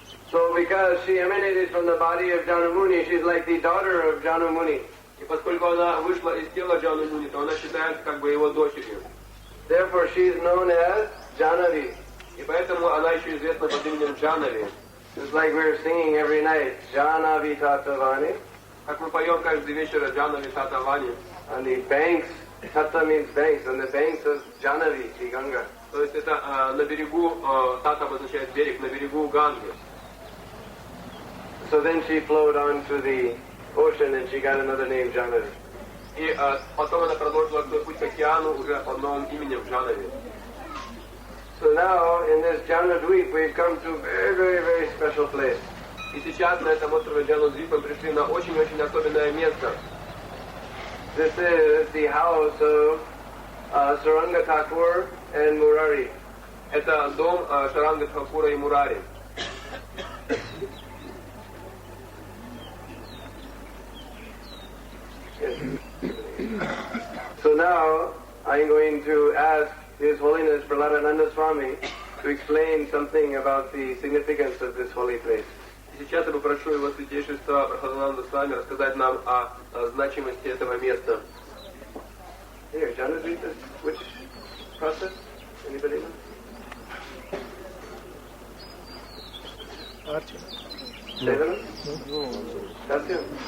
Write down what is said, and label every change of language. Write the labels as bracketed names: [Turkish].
[English] So, because she emanated from the body of Janu Muni, she's like the daughter of Janu Muni. [Russian] И поскольку она вышла из тела Джану Муни, то она считается как бы его дочерью. [English] Therefore, she's known as Janavi. [Russian] И поэтому она еще известна под именем Джанави. [English] Just like we're singing every night, Janavi Tatavani. [Russian] Как мы поем каждый вечер Джанави Татавани. [English] On the banks, Tata means banks, on the banks of Janavi, the Ganga. [Russian] То есть это на берегу, Тата обозначает берег, на берегу Ганги. [English] So then she flowed on to the ocean and she got another name, Janavi. [Russian] И потом она продолжила свой путь к океану уже под новым именем Джанави. [English] So now, in this Janadvip, we've come to a very, very, very special place. [Russian] И сейчас на этом острове Джанадвип мы пришли на очень-очень особенное место. [English] This is the house of Saranga Thakur and Murari. [Russian] Это дом Шаранга Тхакура и Мурари. [English] So now, I'm going to ask His Holiness Praladananda Swami to explain something about the significance of this holy place. [Russian] Сейчас я попрошу его святейшество Прабхупадананду Свами рассказать нам о значимости этого места. [English] Here, Janadvip, which process? Anybody know? Seven? That's him.